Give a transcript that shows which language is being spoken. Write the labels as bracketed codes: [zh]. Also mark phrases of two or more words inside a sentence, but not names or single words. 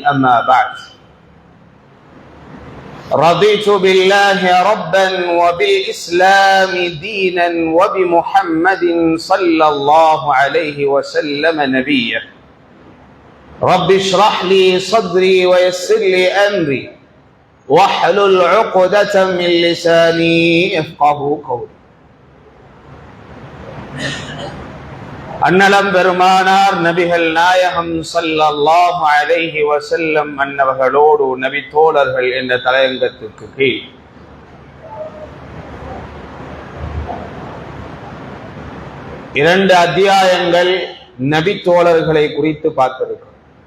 [ar] أما بعد، رضيت بالله ربا وبالإسلام دينا وبمحمد صلى الله عليه وسلم نبيا. رب اشرح لي صدري ويسر لي أمري واحلل عقدة من لساني يفقهوا قولي. [ta] அன்னலம் பெருமானார் நபிகள் நாயகம் [ar] صلى الله عليه وسلم [ta] அன்னவர்களோடு நபி தோழர்கள் என்ற தலையங்கத்திற்கு கீழ் இரண்டு அத்தியாயங்கள் நபி தோழர்களை குறித்து பார்த்திருக்கிறோம்.